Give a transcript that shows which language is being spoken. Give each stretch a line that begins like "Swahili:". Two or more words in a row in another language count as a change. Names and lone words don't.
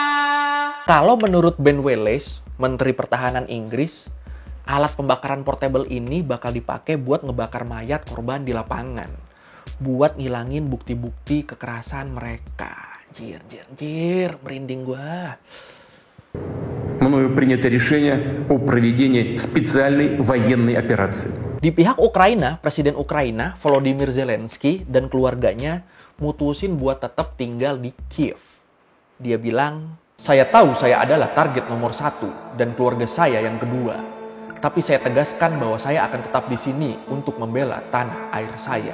Indonesian: Kalau menurut Ben Wallace, Menteri Pertahanan Inggris, alat pembakaran portable ini bakal dipakai buat ngebakar mayat korban di lapangan, buat ngilangin bukti-bukti kekerasan mereka. Jir, merinding gua.
Russian: Мною принято решение о проведении специальной военной операции.
Indonesian: Di pihak Ukraina, Presiden Ukraina Volodymyr Zelensky dan keluarganya mutusin buat tetap tinggal di Kiev. Dia bilang, saya tahu saya adalah target nomor 1 dan keluarga saya yang kedua. Tapi saya tegaskan bahwa saya akan tetap di sini untuk membela tanah air saya.